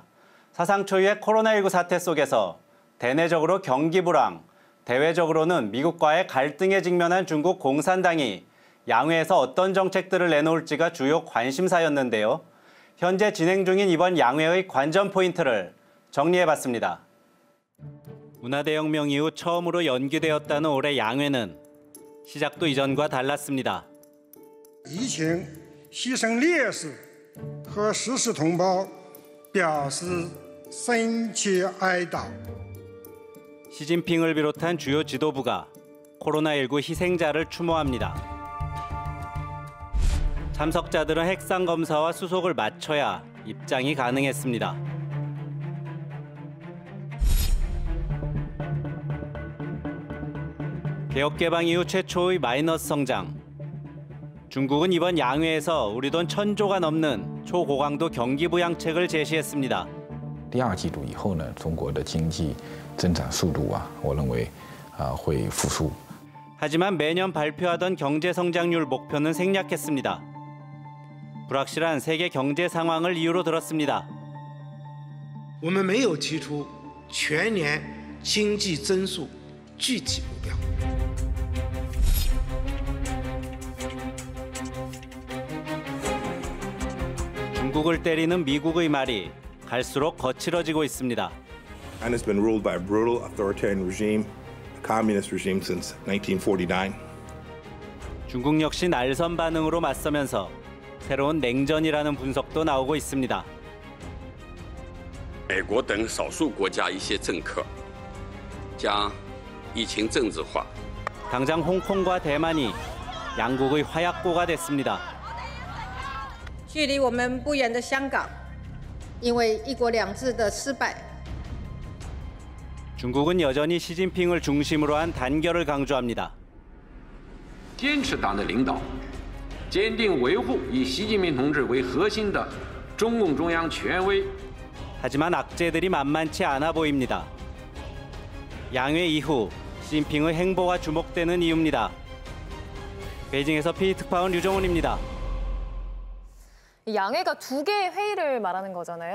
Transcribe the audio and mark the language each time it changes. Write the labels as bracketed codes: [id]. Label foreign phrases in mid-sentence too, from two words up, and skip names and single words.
[ko] 사상 초유의 코로나19 사태 속에서 대내적으로 경기 불황, 대외적으로는 미국과의 갈등에 직면한 중국 공산당이 양회에서 어떤 정책들을 내놓을지가 주요 관심사였는데요. 현재 진행 중인 이번 양회의 관전 포인트를 정리해봤습니다. 문화대혁명 이후 처음으로 연기되었다는 올해 양회는 시작도 이전과 달랐습니다. [zh] 疫情牺牲烈士和逝世同胞表示深切哀悼. [ko] 시진핑을 비롯한 주요 지도부가 코로나19 희생자를 추모합니다. 참석자들은 핵상 검사와 수속을 마쳐야 입장이 가능했습니다. 개혁개방 이후 최초의 마이너스 성장. 중국은 이번 양회에서 우리 돈 1,000조가 넘는 초고강도 경기 부양책을 제시했습니다. [zh] 第二季度以后呢，中国的经济增长速度我认为会复苏. [ko] 하지만 매년 발표하던 경제 성장률 목표는 생략했습니다. 불확실한 세계 경제 상황을 이유로 들었습니다. [zh] 我们没有提出全年经济增速具体目标. [ko] 중국을 때리는 미국의 말이 갈수록 거칠어지고 있습니다. [en] China has been ruled by a brutal authoritarian regime, a communist regime since 1949. [ko] 중국 역시 날선 반응으로 맞서면서 새로운 냉전이라는 분석도 나오고 있습니다. [zh] 美国等少数国家一些政客将疫情政治化. [ko] 당장 홍콩과 대만이 양국의 화약고가 됐습니다. [zh] 距离我们不远的香港，因为一国两制的失败。 [ko] 중국은 여전히 시진핑을 중심으로 한 단결을 강조합니다. [zh] 坚持党的领导，坚定维护以习近平同志为核心的中共中央权威. [ko] 하지만 악재들이 만만치 않아 보입니다. 양회 이후 시진핑의 행보가 주목되는 이유입니다. 베이징에서 PD 특파원 류종훈입니다. 양회가 2개의 회의를 말하는 거잖아요.